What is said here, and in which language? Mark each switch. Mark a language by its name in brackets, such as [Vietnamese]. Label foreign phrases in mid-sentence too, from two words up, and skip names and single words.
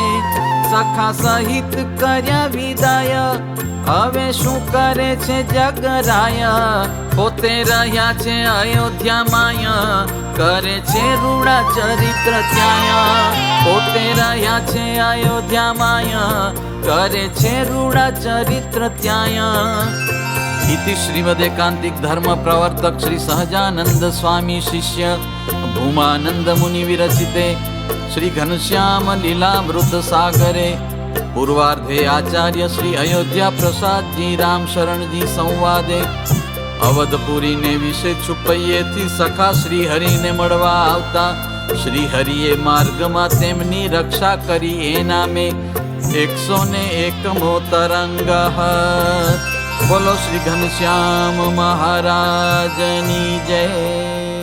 [Gujarati] સખા સહિત કર્યા વિદાય, હવે શું કરે છે જગરાય. પોતે રહ્યા છે અયોધ્યામાં, કરે છે રૂડા ચરિત્ર ત્યાં. પોતે રહ્યા છે અયોધ્યામાં, કરે છે રૂડા ચરિત્ર ત્યાં. [Sanskrit] इति श्रीमदेकांतिक धर्म प्रवर्तक श्री सहजानंद स्वामी शिष्य भूमानंद मुनि विरचिते श्री घनश्याम लीलामृत सागरे पूर्वार्धे आचार्य श्री अयोध्या प्रसाद जी राम शरण जी संवादे अवधपुरी [Gujarati] ને વિષે છુપૈયે થી સખા શ્રી હરિ ને મળવા આવતા શ્રી હરિએ માર્ગ માં તેમની રક્ષા કરી એ નામે 101મો તરંગ। બોલો શ્રી ઘનશ્યામ મહારાજની જય।